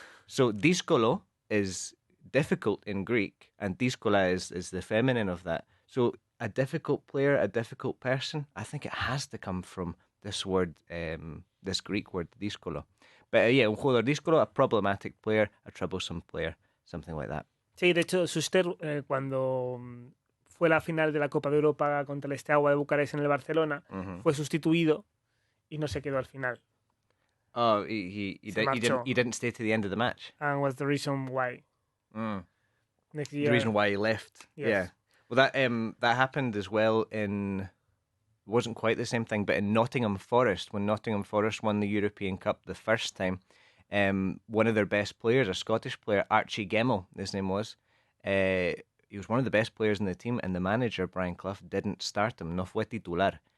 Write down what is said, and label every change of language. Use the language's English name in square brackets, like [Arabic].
[English] So dískolo is difficult in Greek, and dískola is the feminine of that. So a difficult player, a difficult person, I think it has to come from this word, this Greek word, dískolo. But yeah, [Spanish] un jugador dískolo, [English] a problematic player, a troublesome player, something like that. [Spanish] Sí, de hecho, Schuster, cuando fue la final de la Copa de Europa contra el Steaua de Bucarest en el Barcelona, fue sustituido y no se quedó al final. [English] Oh, he didn't stay to the end of the match. And was the reason why. Next year, the reason why he left. Yes. Yeah. Well, that happened as well in, wasn't quite the same thing, but in Nottingham Forest, when Nottingham Forest won the European Cup the first time, one of their best players, a Scottish player, Archie Gemmell, his name was, he was one of the best players in the team, and the manager, Brian Clough, didn't start him. [Spanish] No fue titular.